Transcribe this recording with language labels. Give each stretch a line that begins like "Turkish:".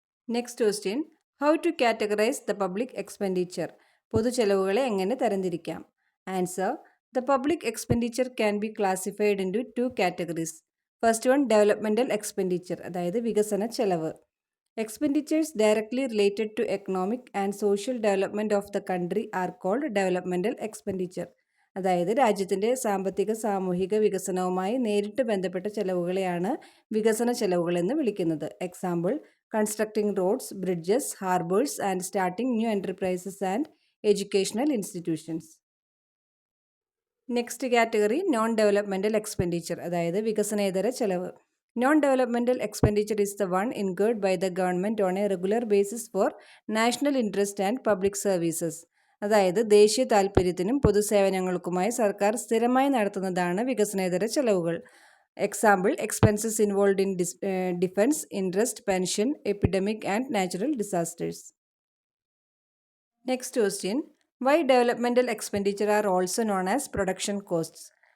English: Next question, how to categorise the public expenditure?
Malayalam: പൊതുച്ചെലവുകളെ എങ്ങനെ തരംതിരിക്കാം?
English: Answer, the public expenditure can be classified into 2 categories. First one, developmental expenditure,
Malayalam: അതായത് വികസന ചെലവ്.
English: Expenditures directly related to economic and social development of the country are called developmental expenditure.
Malayalam: അതായത് രാജ്യത്തിൻ്റെ സാമ്പത്തിക സാമൂഹിക വികസനവുമായി നേരിട്ട് ബന്ധപ്പെട്ട ചെലവുകളെയാണ് വികസന ചെലവുകൾ എന്ന് വിളിക്കുന്നത്.
English: Example, constructing roads, bridges, harbours and starting new enterprises and educational institutions. Next category, non developmental expenditure,
Malayalam: അതായത് വികസനേതര ചെലവ്.
English: Non-developmental expenditure is the one incurred by the government on a regular basis for national interest and public services.
Malayalam: അതായത് ദേശീയ താൽപ്പര്യത്തിനും പൊതുസേവനങ്ങൾക്കുമായി സർക്കാർ സ്ഥിരമായി നടത്തുന്നതാണ് വികസനേതര ചെലവുകൾ.
English: Example, expenses involve in defence, interest, pension, epidemic and natural disasters. Next question, why developmental expenditure are also known as production costs?